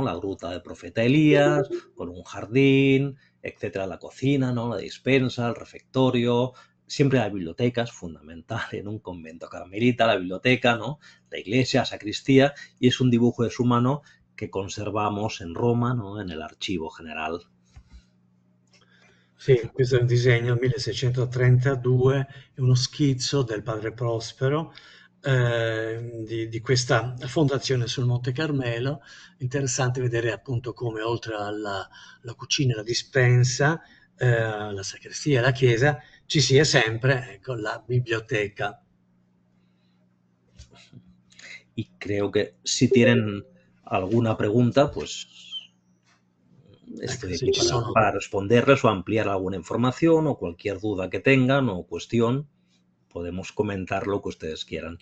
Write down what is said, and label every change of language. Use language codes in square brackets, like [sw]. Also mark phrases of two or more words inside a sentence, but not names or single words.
[es] La gruta del profeta Elías, con un jardín, etcétera, la cocina, ¿no? La despensa, el refectorio, siempre la biblioteca es fundamental en un convento carmelita, la biblioteca, ¿no? La iglesia, la sacristía, y es un dibujo de su mano que conservamos en Roma, ¿no? En el Archivo General. [it] Sì, questo è un disegno 1632, è uno schizzo del padre Prospero di questa fondazione sul Monte Carmelo. Interessante vedere appunto come oltre alla cucina, la dispensa, la sacrestia, la chiesa, ci sia sempre, ecco, la biblioteca. [es] Y creo que si tienen alguna pregunta, pues estoy aquí para responderles o ampliar alguna información o cualquier duda que tengan o cuestión, podemos comentar lo que ustedes quieran.